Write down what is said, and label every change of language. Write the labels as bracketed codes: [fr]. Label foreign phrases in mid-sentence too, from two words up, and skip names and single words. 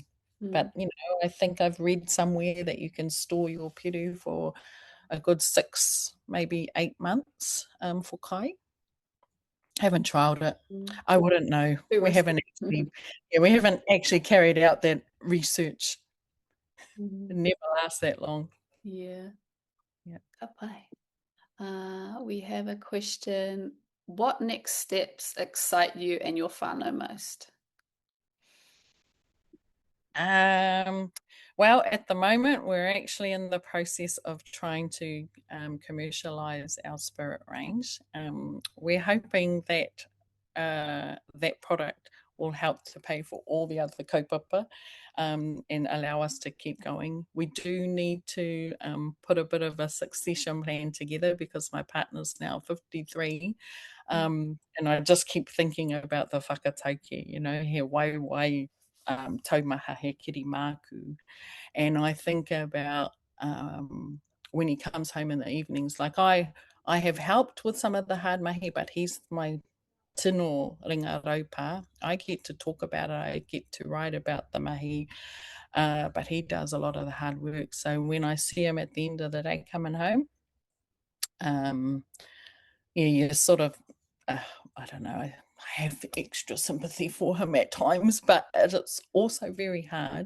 [en] But, I think I've read somewhere that you can store your peru for a good 6, maybe 8 months for kai. Haven't trialed it. I wouldn't know. We haven't actually carried out that research. It never lasts that long. Yeah. [mi] Ka pai. [en] We have a question. What next steps excite you and your whānau most? Well, at the moment, we're actually in the process of trying to commercialize our spirit range. We're hoping that that product will help to pay for all the other kaupapa and allow us to keep going. We do need to put a bit of a succession plan together because my partner's now 53. And I just keep thinking about the whakataukī, you know, [mi] he wai taumaha he kiri māku. [en] And I think about when he comes home in the evenings, like I have helped with some of the hard mahi, but he's my [mi] tino ringa raupā. [en] I get to talk about it, I get to write about the mahi, but he does a lot of the hard work. So when I see him at the end of the day coming home, yeah, you sort of, I don't know, I have extra sympathy for him at times, but it's also very hard.